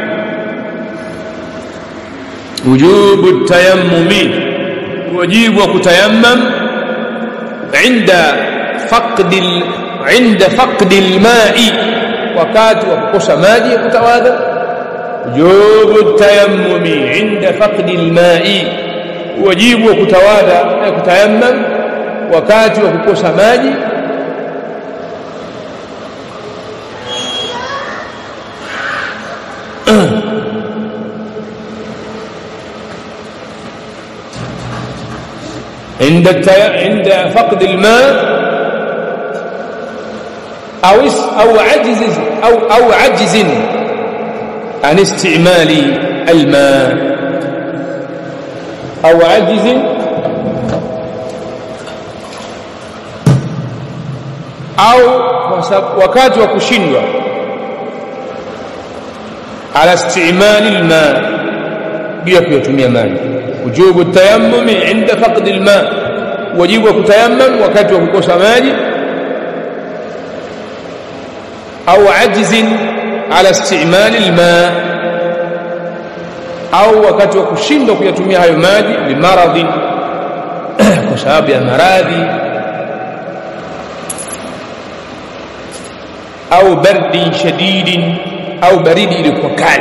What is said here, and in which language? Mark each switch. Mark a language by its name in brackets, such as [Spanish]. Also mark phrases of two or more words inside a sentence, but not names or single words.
[Arabic] وجوب التيمم, [Swahili] wajibu wa kutayammam [Arabic] عند فقد الماء, [Swahili] wakati wa kukosa maji ya kutawadha. [Arabic] وجوب التيمم عند فقد الماء, [Swahili] wajibu wa kutawadha na kutayammam wakati wa kukosa maji. [Arabic] عند فقد الماء أو عجز عن استعمال الماء، أو عجز أو [Swahili] wakati wa kushindwa [Arabic] على استعمال الماء, [Swahili] bila kutumia maji. [Arabic] وجوب التيمم عند فقد الماء, [Swahili] wajibu wa kutayammam wakati wa kukosa maji, au [Arabic] عجز على استعمال الماء, [Swahili] au wakati wa kushindwa kuyatumia hayo maji limaradhi, kwa sababu ya maradhi, au [Arabic] برد شديد, [Swahili] au baridi ilikuwa kali.